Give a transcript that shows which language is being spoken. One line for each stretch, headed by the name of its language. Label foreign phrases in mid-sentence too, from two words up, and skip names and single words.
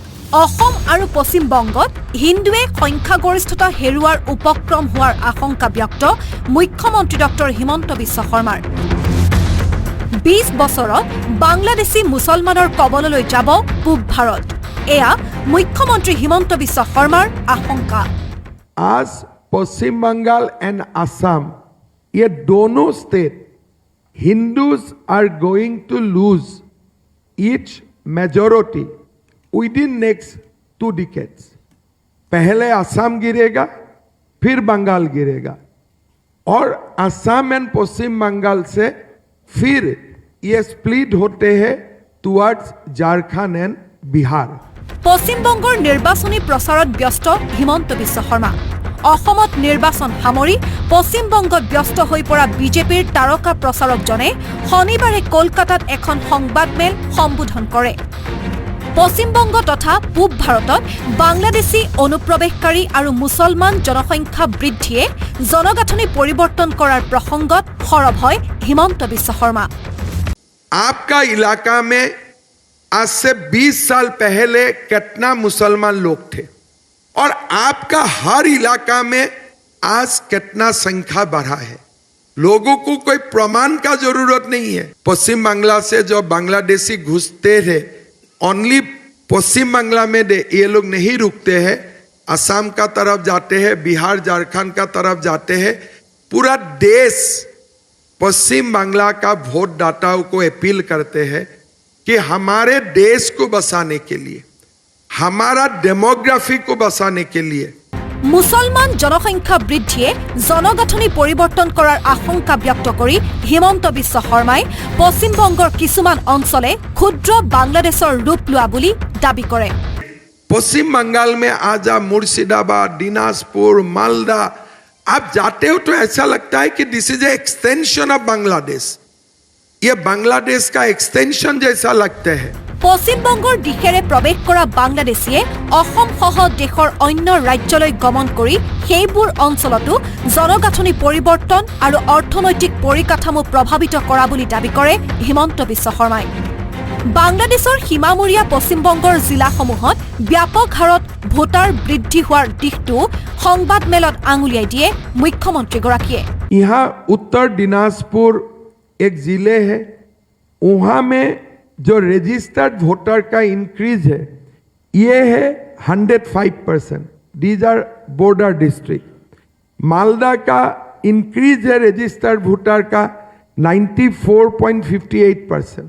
Assamese: অসম আৰু পশ্চিম বংগত হিন্দুৱে সংখ্যাগৰিষ্ঠতা হেৰুৱাৰ উপক্ৰম হোৱাৰ আশংকা ব্যক্ত মুখ্যমন্ত্ৰী ডক্টৰ হিমন্ত বিশ্ব শৰ্মাৰ। 20 বছৰত বাংলাদেশী মুছলমানৰ কবললৈ যাব পূব ভাৰত, এয়া মুখ্যমন্ত্ৰী হিমন্ত বিশ্ব শৰ্মাৰ আশংকা।
English: आज पश्चिम बंगाल एंड असम
Hindi: ये दोनों
English: state Hindus are going to lose each majority within next 2 decades.
Hindi: पहले असम गिरेगा, फिर बंगाल गिरेगा, और असम एंड पश्चिम बंगाल से फिर ये स्प्लिट होते हैं टुवर्ड्स झारखंड एंड बिहार।
Assamese: পশ্চিম বংগৰ নিৰ্বাচনী প্ৰচাৰত ব্যস্ত হিমন্ত বিশ্ব শৰ্মা। অসমত নিৰ্বাচন সামৰি পশ্চিম বংগত ব্যস্ত হৈ পৰা বিজেপিৰ তাৰকা প্ৰচাৰকজনে শনিবাৰে কলকাতাত এখন সংবাদমেল সম্বোধন কৰে। পশ্চিম বংগ তথা পূব ভাৰতত বাংলাদেশী অনুপ্ৰৱেশকাৰী আৰু মুছলমান জনসংখ্যা বৃদ্ধিয়ে জনগাঁথনি পৰিৱৰ্তন কৰাৰ প্ৰসংগত সৰব হয় হিমন্ত বিশ্ব শৰ্মা।
Hindi: आपका इलाका में आज से 20 साल पहले कितना मुसलमान लोग थे, और आपका हर इलाका में आज कितना संख्या बढ़ा है। लोगों को कोई प्रमाण का जरूरत नहीं है। पश्चिम बांग्ला से जो बांग्लादेशी घुसते थे, ओनली पश्चिम बांग्ला में ये लोग नहीं रुकते हैं, असम का तरफ जाते हैं, बिहार झारखंड का तरफ जाते हैं। पूरा देश पश्चिम बांग्ला का वोट दाताओं को अपील करते हैं कि हमारे देश को बसाने के लिए, हमारा डेमोग्राफी को बसाने के लिए
Assamese: মুছলমান জনসংখ্যা বৃদ্ধিয়ে জনগাঁথনি পৰিৱৰ্তন কৰাৰ আশংকা ব্যক্ত কৰি হিমন্ত বিশ্ব শৰ্মাই পশ্চিম বংগৰ কিছুমান অঞ্চলে ক্ষুদ্ৰ বাংলাদেশৰ ৰূপ লোৱা বুলি দাবী কৰে।
Hindi: पश्चिम बंगाल में आजा मुर्शिदाबाद, दिनाजपुर, मालदा, आप जाते हो तो ऐसा लगता है कि
English: this is a extension of Bangladesh.
Hindi: ये बांग्लादेश का एक्सटेंशन जैसा लगते हैं।
Assamese: পশ্চিম বংগৰ দিশেৰে প্ৰৱেশ কৰা বাংলাদেশীয়ে অসম সহ দেশৰ অন্য ৰাজ্যলৈ গমন কৰি সেইবোৰ অঞ্চলতো জনগাঁথনি পৰিৱৰ্তন আৰু অৰ্থনৈতিক পৰিকাঠামো প্ৰভাৱিত কৰা বুলি দাবী কৰে হিমন্ত বিশ্ব শৰ্মাই। বাংলাদেশৰ সীমামূৰীয়া পশ্চিম বংগৰ জিলাসমূহত ব্যাপক হাৰত ভোটাৰ বৃদ্ধি হোৱাৰ দিশটো সংবাদমেলত আঙুলিয়াই দিয়ে মুখ্যমন্ত্ৰীগৰাকীয়ে।
Hindi: यहाँ उत्तर दिनाजपुर एक जिले है, वहाँ में जो
English: registered voter
Hindi: का इंक्रीज है ये है 105%।
English: these are border district.
Hindi: मालदा का इंक्रीज है
English: registered voter
Hindi: का 94.58%।